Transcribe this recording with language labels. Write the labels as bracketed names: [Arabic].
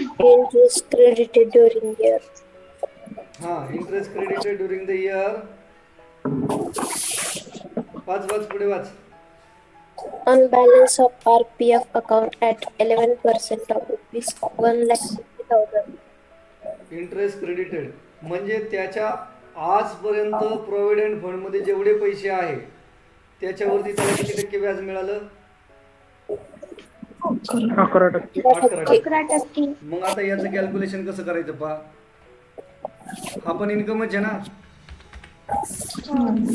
[English] Interest credited during year. हा, interest credited during the year. [Marathi] वाच पुढे वाच. [English] On balance of RPF account at 11% of rupees 1,50,000. [Marathi] Interest credited म्हणजे त्याच्या आजपर्यंत provident fund मध्ये जेवढे पैसे आहे त्याच्यावरती त्याला किती टक्के व्याज मिळालं? 11%. 11%. मग आता याचं कॅल्क्युलेशन कसं करायचं पहा. हा पण इन्कमच आहे ना.